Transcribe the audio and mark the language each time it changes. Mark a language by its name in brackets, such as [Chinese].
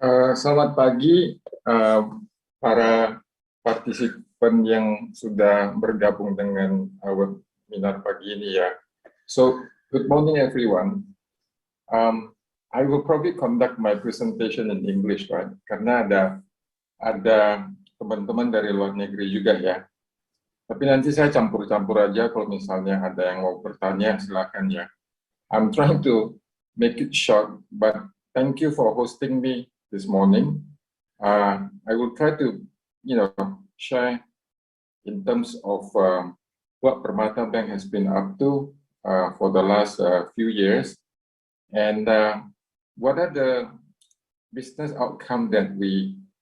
[Indonesian] Selamat pagi para partisipan yang sudah bergabung dengan webinar pagi ini ya. [English] So, good morning everyone. I will probably conduct my presentation in English, right? [Indonesian] Karena ada teman-teman dari luar negeri juga ya. Tapi nanti saya campur-campur aja, kalau misalnya ada yang mau bertanya silakan ya. [English] I'm trying to make it short, but thank you for hosting me this morning. I will try to, share in terms of what Permata Bank has been up to for the last few years, and what are the business outcomes that we